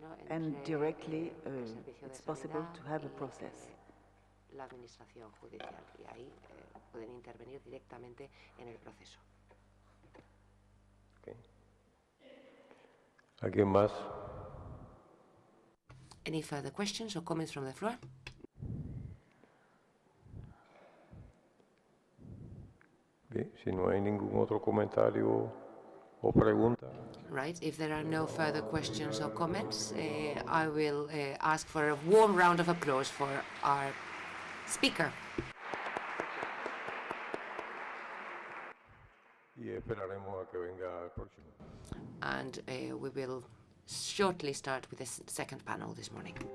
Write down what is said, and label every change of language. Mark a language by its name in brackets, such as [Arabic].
[English] And directly, it's possible to have a process. [Spanish] La administración judicial, y ahí pueden intervenir directamente en el proceso. [English] Okay. [Spanish] ¿Alguien más? [English] Any further questions or comments from the floor? [Spanish] Bien, si no hay ningún otro comentario o pregunta. [English] Right, if there are no further questions or comments, I will ask for a warm round of applause for our speaker. [Spanish] Y esperaremos a que venga el próximo. [English] And we will shortly start with the second panel this morning.